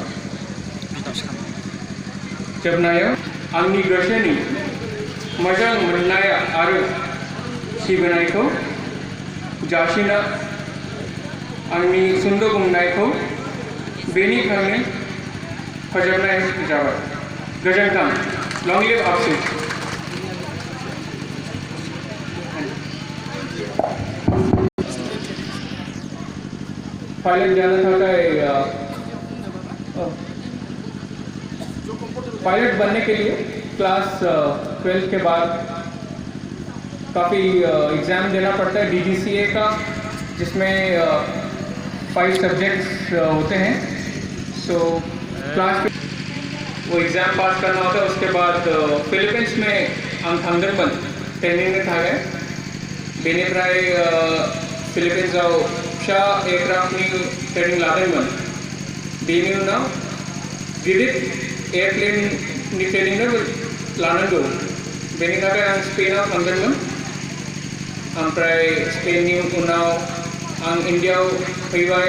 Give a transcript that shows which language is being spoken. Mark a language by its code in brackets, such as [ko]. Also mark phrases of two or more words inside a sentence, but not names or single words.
[brx] जोबनायाव आंनि गोसोनि मोजां मोननाया आरो सिबिनायखौ जासिना आंनि सुंद' बुंनायखौ बेनिखायनो फोजोबनाय जाबाय। गोजोन्थों। [en] long live [brx] आबसु। पायलट जाने थाखाय [hi] पायलट बनने के लिए क्लास 12 के बाद काफ़ी एग्ज़ाम देना पड़ता है DGCA का, जिसमें 5 सब्जेक्ट्स होते हैं। सो क्लास वो एग्ज़ाम पास करना होता है। उसके बाद फिलीपींस में हम थांदोंमोन ट्रेनिंग में था गए [brx] बेनिफ्राय फिलीपीन्सआव फिसा एयारक्राफ्टनि ट्रेनिं लादोंमोन। बेनि उनाव गिदिर एयारप्लेननि ट्रेनिंबो लानांगौ। बेनि थाखाय आं स्पेनाव थांदोंमोन। ओमफ्राय स्पेननि उनाव आं इन्डियायाव फैबाय।